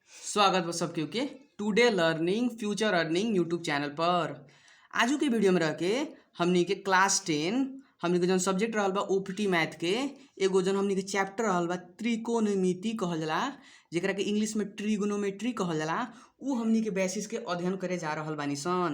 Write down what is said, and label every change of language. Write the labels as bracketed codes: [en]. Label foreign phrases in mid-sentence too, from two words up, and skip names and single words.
[bho] स्वागत बा सबके के टुडे लर्निंग फ्यूचर अर्निंग यूट्यूब चैनल पर। आजू के वीडियो में रह के हमनी के क्लास 10 हमनी के जौन सब्जेक्ट रहल बा ओपीटी मैथ के एगो जौन हमनी के चैप्टर रहल बा त्रिकोणमिति कहल जाला, जेकरा के इंग्लिश में ट्रिगोनोमेट्री कहल जाला, उ हमनी के बेसिस के अध्ययन करे जा रहल बानी सन।